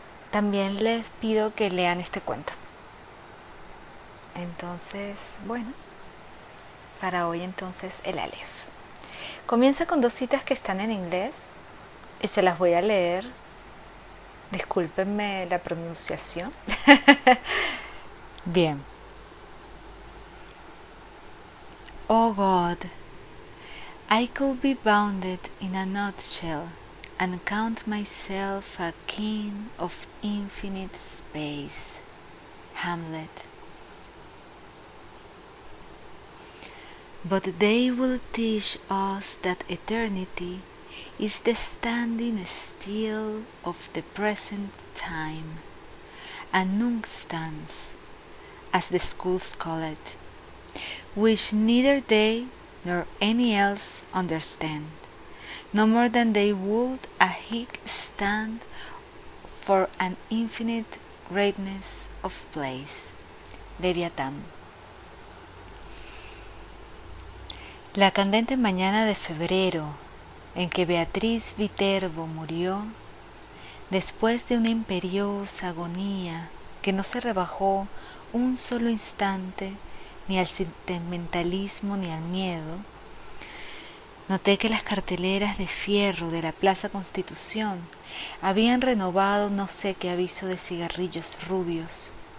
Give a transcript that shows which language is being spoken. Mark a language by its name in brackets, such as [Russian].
[Spanish] También les pido que lean este cuento. Entonces, bueno, para hoy entonces el Aleph. Comienza con dos citas que están en inglés y se las voy a leer. Discúlpenme la pronunciación. Bien. [English] Oh God, I could be bounded in a nutshell and count myself a king of infinite space. Hamlet. But they will teach us that eternity is the standing still of the present time, a nunstans, as the schools call it, which neither they nor any else understand, no more than they would a hic stand for an infinite greatness of place. [Spanish] Leviatán. La candente mañana de febrero en que Beatriz Viterbo murió, después de una imperiosa agonía que no se rebajó un solo instante ni al sentimentalismo ni al miedo, noté que las carteleras de fierro de la Plaza Constitución habían renovado no sé qué aviso de cigarrillos rubios.